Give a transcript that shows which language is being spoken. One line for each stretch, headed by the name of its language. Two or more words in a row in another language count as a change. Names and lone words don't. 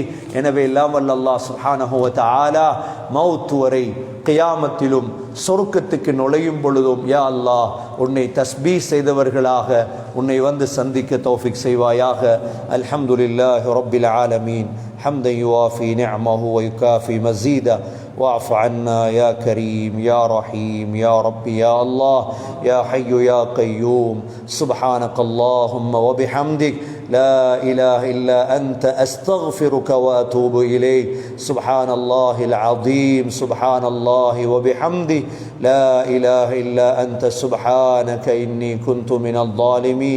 Tamil: எனவே எல்லாம் வல்ல அல்லாஹ்
Arabic: سبحانه وتعالى
Tamil: மௌத் வரை கியாமத்திலும் சொர்க்கத்துக்கு நுழையும் பொழுதும்
Arabic: يا الله
Tamil: உன்னை தஸ்பீஹ் செய்தவர்களாக உன்னை வந்து சந்திக்க தௌஃபீக் செய்வாயாக.
Arabic: الحمد لله رب العالمين حمدا يوافي نعمه ويكافئ مزيده واعف عنا يا كريم يا رحيم يا ربي يا الله يا حي يا قيوم. سبحانك اللهم وبحمدك لا إله إلا أنت أستغفرك وأتوب إليك. سبحان الله العظيم سبحان الله وبحمده لا إله إلا أنت سبحانك إني كنت من الظالمين.